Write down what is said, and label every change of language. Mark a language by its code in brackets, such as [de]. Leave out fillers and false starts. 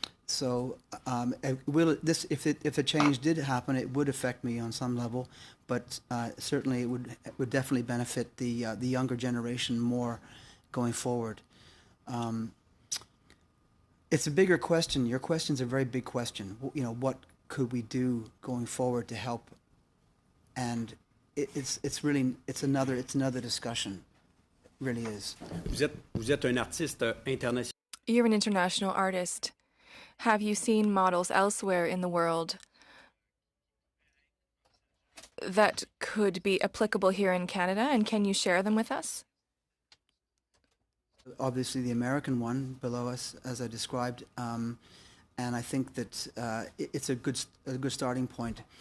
[en] So if a change did happen, it would affect me on some level, but certainly it would definitely benefit the younger generation more going forward. It's a bigger question. Your question's a very big question. You know, what could we do going forward to help? And it's another discussion. It really is. [fr] Vous êtes un artiste international. [en] You're an international artist. Have you seen models elsewhere in the world that could be applicable here in Canada, and can you share them with us? Obviously, the American one below us, as I described, and I think that it's a good starting point.